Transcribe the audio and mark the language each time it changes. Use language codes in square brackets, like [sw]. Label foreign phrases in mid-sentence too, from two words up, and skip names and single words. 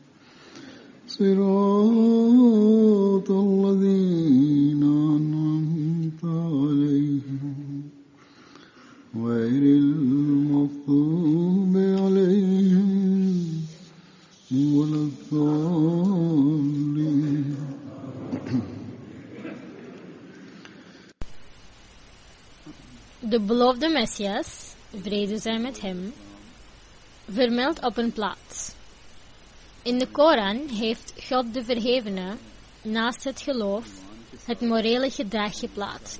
[ar] صراط الذين أنعمت عليهم غير المغضوب عليهم ولا الضالين. [nl] De beloofde Messias, vrede zij met hem, vermeldt op een plaats. In de Koran heeft God de Verhevene naast het geloof het morele gedrag geplaatst.